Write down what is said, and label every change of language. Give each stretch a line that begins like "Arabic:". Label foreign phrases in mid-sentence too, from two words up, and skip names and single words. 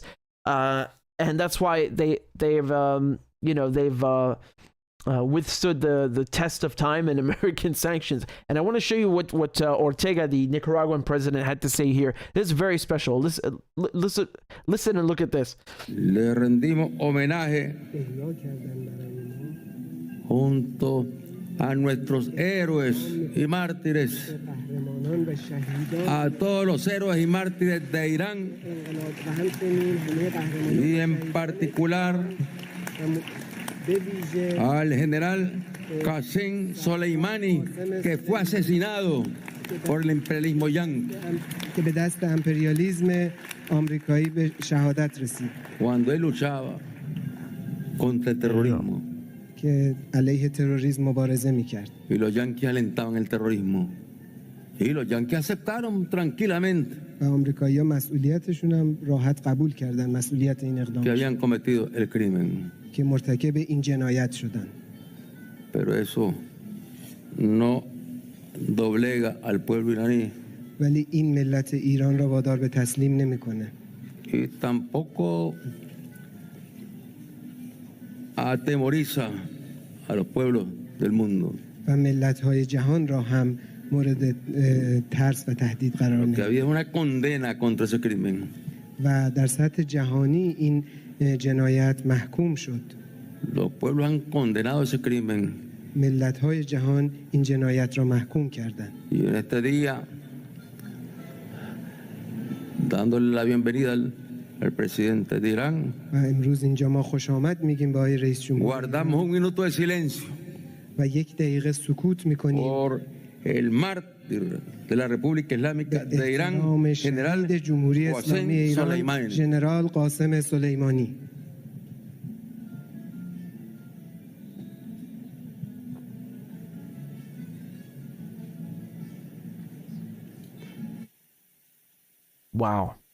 English: And that's why they've withstood the test of time and American sanctions. And I want to show you what Ortega, the Nicaraguan president, had to say here. This is very special. Listen and look at this.
Spanish: Le rendimos homenaje junto a nuestros héroes y mártires, a todos los héroes y mártires de Irán, y en particular al general Qasem Soleimani, que fue asesinado por el imperialismo yanqui.
Persian: که به دست امپریالیسم آمریکایی به شهادت رسید.
Spanish: Cuando él luchaba contra el terrorismo.
Persian: که علیه تروریسم مبارزه میکرد.
Spanish: Y los yanquis alentaban el terrorismo. Y los yanquis aceptaron tranquilamente.
Persian: و آمریکایی‌ها مسئولیتشون هم راحت قبول کردن، مسئولیت این اقدام.
Spanish: Que habían cometido el crimen.
Persian: که مرتکب این جنایت شدن.
Spanish: Pero eso no doblega al pueblo iraní.
Persian: ولی این ملت ایران را وادار به تسلیم نمیکنه.
Spanish: Y tampoco atemoriza a los pueblos del mundo.
Persian: و ملت‌های جهان را هم مورد ترس و تهدید قرار میده.
Spanish: Que había una condena contra ese crimen.
Persian: و در سطح جهانی این جنایت محکوم شد.
Spanish: Los pueblos han condenado ese crimen.
Persian: ملت‌های جهان این جنایت را محکوم کردند.
Spanish: Y en este día, dándole la bienvenida al presidente de Irán,
Persian: و امروز اینجا ما خوش آمد میگیم به آقای رئیس جمهور.
Spanish: guardamos un minuto de silencio.
Persian: و یک دقیقه سکوت میکنیم.
Spanish: Por el mártir de la República Islámica de Irán, general Qasem Soleimani. General Qasem Soleimani.
English: Wow.